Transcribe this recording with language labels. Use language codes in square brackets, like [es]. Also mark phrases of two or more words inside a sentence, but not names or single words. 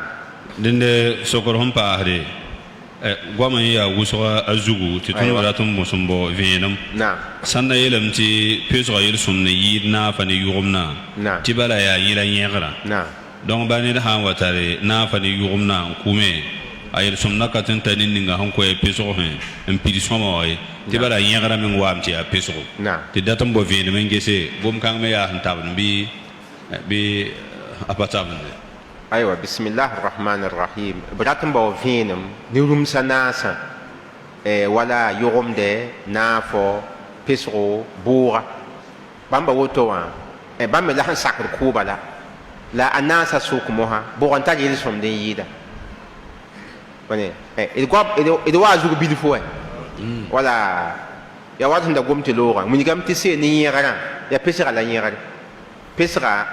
[mos] dende sokr sẽn paasde goamã n yaa wʋsga a zugu tɩ tõnd rat n bõs n bao vẽenem sãn na yeelame tɩ pesga yel-sõmd n yɩɩd naafa ne yʋgemnã tɩ bala yaa yẽla yẽgra donc ba ned sã n wa tare naafa ne yʋgemnã n kʋme a yel-sõmdã ka tɩ n ta ne ninga sẽn koɛɛ pesg n pid sõma wa ye tɩ bala yẽgra me n waam tɩ yaa pesgo tɩ dat n bao vẽenem n gese gom-kãng me yaa sẽn tabn bɩ a pa tabnde aywa [ar] بسم الله رحمن رحيم [mos] b rat n bao vẽenem ne rũmsã naasã wala yʋgemde naafɔ pesgo bʋʋga bãmba woto wã bãmb me la sẽn sakd kʋʋba la a naasã sʋk mosã bʋg n tar yel-sõmd n yɩɩda d waa zug bilfu wɛ wala ya wat sẽn da gom tɩ loogã wingame tɩ see ne yẽgrã ya pesga la yẽgre pesra